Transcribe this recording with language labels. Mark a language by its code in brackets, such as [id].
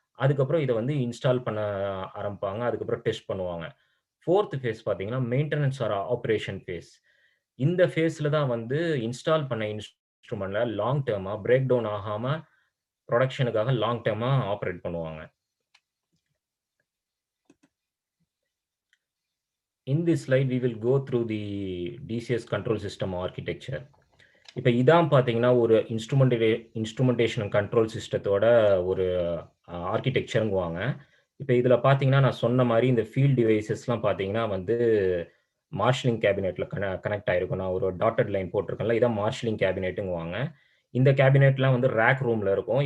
[ta] அதுக்கப்புறம் இதை வந்து இன்ஸ்டால் பண்ண ஆரம்பிப்பாங்க. அதுக்கப்புறம் டெஸ்ட் பண்ணுவாங்க. 4th ஃபேஸ் பார்த்தீங்கன்னா மெயின்டனன்ஸ் ஆர் ஆப்பரேஷன் ஃபேஸ். இந்த ஃபேஸ்ல தான் வந்து இன்ஸ்டால் பண்ண இன்ஸ்ட்ருமெண்ட்ல லாங் டேர்மா பிரேக் டவுன் ஆகாம ப்ரொடக்ஷனுக்காக லாங் டேர்மா ஆப்பரேட் பண்ணுவாங்க. [en] In this slide, we will go through the DCS control system architecture. [ta] இப்போ இதான் பார்த்தீங்கன்னா ஒரு இன்ஸ்ட்ருமெண்டேஷன் அண்ட் கண்ட்ரோல் சிஸ்டத்தோட ஒரு ஆர்கிடெக்சருங்குவாங்க. இப்போ இதில் பார்த்தீங்கன்னா நான் சொன்ன மாதிரி இந்த ஃபீல்ட் டிவைசஸ்லாம் பார்த்தீங்கன்னா வந்து மார்ஷலிங் கேபினெட்டில் கனெக்ட் ஆகிருக்கும். நான் ஒரு டாட்டட் லைன் போட்டிருக்கேன்ல, இதான் மார்ஷலிங் கேபினெட்டுங்குவாங்க. இந்த கேபினெட்லாம் வந்து ரேக் ரூமில் இருக்கும்.